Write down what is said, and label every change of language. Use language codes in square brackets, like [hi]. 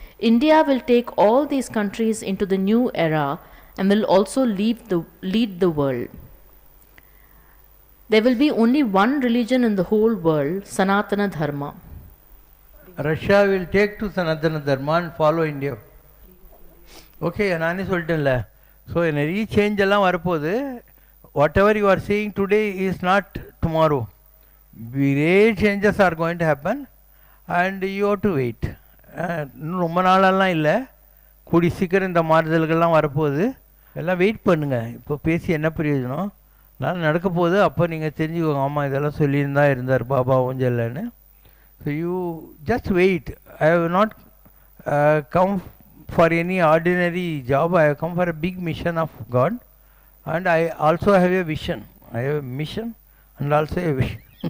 [en] India will take all these countries into the new era and will also lead the world. There will be only one religion in the whole world, Sanatana Dharma. Russia will take to Sanatana Dharma and follow India. [ta] Okay, நானே சொல்லிட்டேன்ல. So நிறைய change எல்லாம் வரப்போகுது. [en] Whatever you are seeing today is not tomorrow. great changes are going to happen and you have to wait. [ta] இன்னும் ரொம்ப நாளெல்லாம் இல்லை, கூடி சீக்கிரம் இந்த மாறுதல்கள்லாம் வரப்போகுது. எல்லாம் வெயிட் பண்ணுங்கள். இப்போ பேசி என்ன பிரயோஜனம்? நான் நடக்க போகுது, அப்போ நீங்கள் தெரிஞ்சுக்கோங்க, ஆமாம் இதெல்லாம் சொல்லியிருந்தா இருந்தார் Baba ஊஞ்சல்லன்னு. [en] So you just wait. I have not come for any ordinary job. I have come for a big mission of God, and I also have a vision. I have a mission and also a vision.